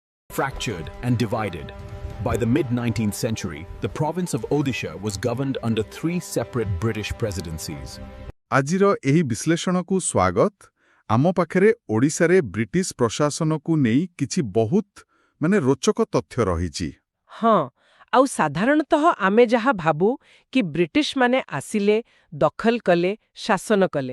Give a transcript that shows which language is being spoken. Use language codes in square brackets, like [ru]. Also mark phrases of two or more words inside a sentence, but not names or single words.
[en] Fractured and divided. By the mid-19th century, the province of Odisha was governed under three separate British presidencies. [or] ଆଜିର ଏହି ବିଶ୍ଳେଷଣକୁ ସ୍ୱାଗତ। ଆମ ପାଖରେ ଓଡ଼ିଶାରେ ବ୍ରିଟିଶ ପ୍ରଶାସନକୁ ନେଇ କିଛି ବହୁତ ରୋଚକ ତଥ୍ୟ ରହିଛି। ହଁ, ଆଉ ସାଧାରଣତଃ ଆମେ ଯାହା ଭାବୁ କି ବ୍ରିଟିଶମାନେ ଆସିଲେ, ଦଖଲ କଲେ, ଶାସନ କଲେ।